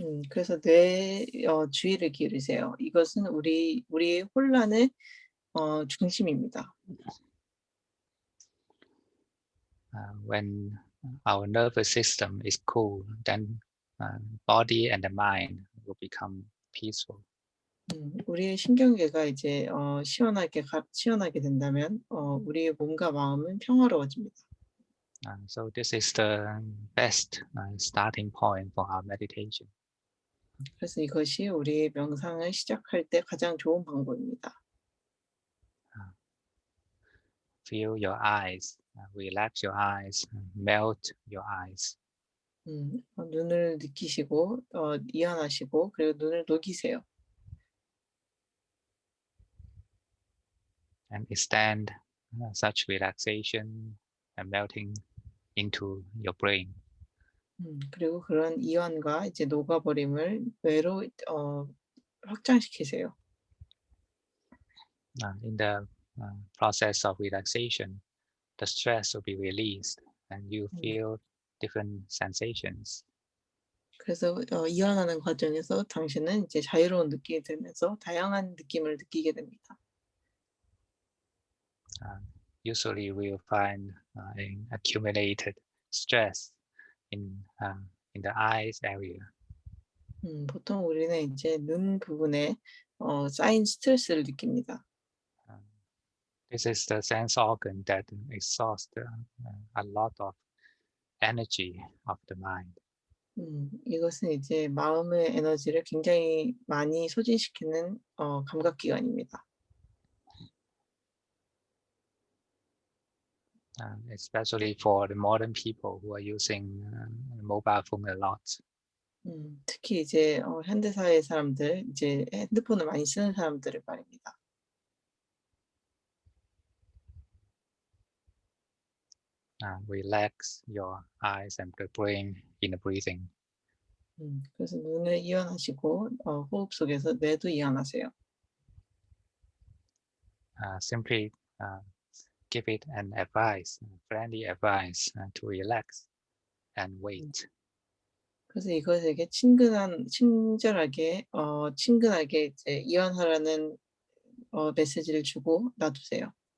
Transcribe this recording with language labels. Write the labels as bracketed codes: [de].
[ko] 그래서 뇌 주의를 기울이세요. 이것은 우리의 혼란의 중심입니다. [en] When our nervous system is cool, then body and the mind will become peaceful. [ko] 우리의 신경계가 이제 시원하게 된다면 우리의 몸과 마음은 평화로워집니다. [en] So this is the best starting point for our meditation. [ko] 그래서 이것이 우리의 명상을 시작할 때 가장 좋은 방법입니다. [en] Feel your eyes, relax your eyes, melt your eyes. [ko] 눈을 느끼시고 이완하시고 그리고 눈을 녹이세요. [en] And extend such relaxation and melting into your brain. [ko] 그리고 그런 이완과 이제 녹아버림을 뇌로 확장시키세요. [en] In the process of relaxation, the stress will be released and you feel different sensations. [ko] 그래서 이완하는 과정에서 당신은 이제 자유로운 느낌이 들면서 다양한 느낌을 느끼게 됩니다. [en] Usually we'll find an accumulated stress in the eyes area. [ko] 보통 우리는 이제 눈 부분에 쌓인 스트레스를 느낍니다. [en] This is the sense organ that exhausts a lot of energy of the mind. [ko] 이것은 이제 마음의 에너지를 굉장히 많이 소진시키는 감각기관입니다. [en] Especially for the modern people who are using mobile phone a lot. [ko] 특히 이제 현대사회 사람들, 이제 핸드폰을 많이 쓰는 사람들을 말입니다. [en] Relax your eyes and the brain in the breathing. [ko] 그래서 눈을 이완하시고 호흡 속에서 뇌도 이완하세요. [en] Simply give it an advice, friendly advice to relax and wait. [ko] 그래서 이것에게 친절하게 이제 이완하라는 메시지를 주고 놔두세요.